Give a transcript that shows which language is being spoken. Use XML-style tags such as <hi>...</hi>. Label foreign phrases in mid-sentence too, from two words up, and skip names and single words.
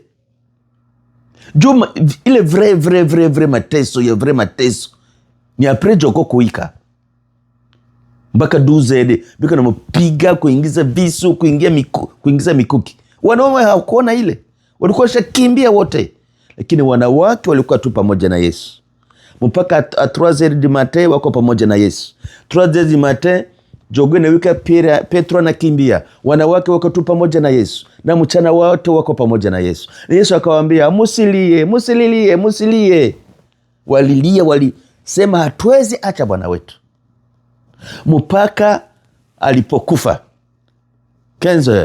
<sw>Juma ile vrai mateso ya vrai mateso ni après joko kuika mpaka 12 bika na mpiga, kuingiza visu, kuingiza mikuki. Wanaume hawakuona ile, walikuwa shakimbia wote, lakini wanawake walikuwa tu pamoja na Yesu mpaka</sw> <fr>3h du matin</fr> <sw>wako pamoja na Yesu.</sw> <fr>3h du matin</fr> <sw>jogo na wika Petro anakimbia, wanawake wako tu pamoja na Yesu, na mchana wote wako pamoja na Yesu. Na Yesu akawaambia musilie. Walilia, walisema hatuwezi acha Bwana wetu mpaka alipokufa 15h.</sw>